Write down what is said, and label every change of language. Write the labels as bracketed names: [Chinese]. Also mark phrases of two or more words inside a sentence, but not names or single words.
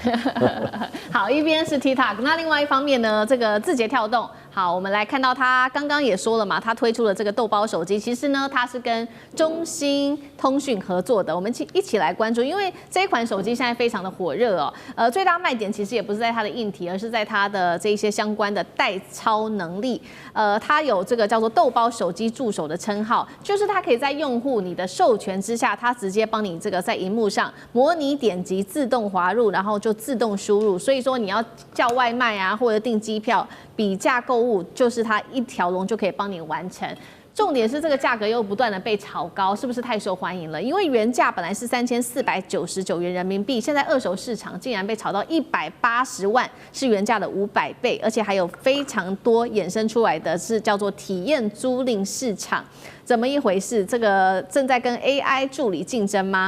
[Chinese] 好，一邊是 TikTok， 那另外一方面呢，這個字節跳動。好，我們來看到他剛剛也說了嘛，他推出了這個豆包手機，其實呢，它是跟中興通訊合作的。我們一起來關注，因為這一款手機現在非常的火熱哦。最大賣點其實也不是在它的硬體，而是在它的這一些相關的代操能力。它有這個叫做豆包手機助手的稱號，就是它可以在用戶你的授權之下，它直接幫你这個在螢幕上模擬點擊，自動滑入，然後就自動輸入。所以說你要叫外賣啊，或者訂機票、比價購物，就是它一條龍就可以幫你完成。重點是這個價格又不斷的被炒高，是不是太受歡迎了？因為原價本來是3499元人民幣，現在二手市場竟然被炒到180萬，是原價的500倍，而且還有非常多衍生出來的是叫做體驗租賃市場，怎麼一回事？這個正在跟 AI 助理競爭嗎？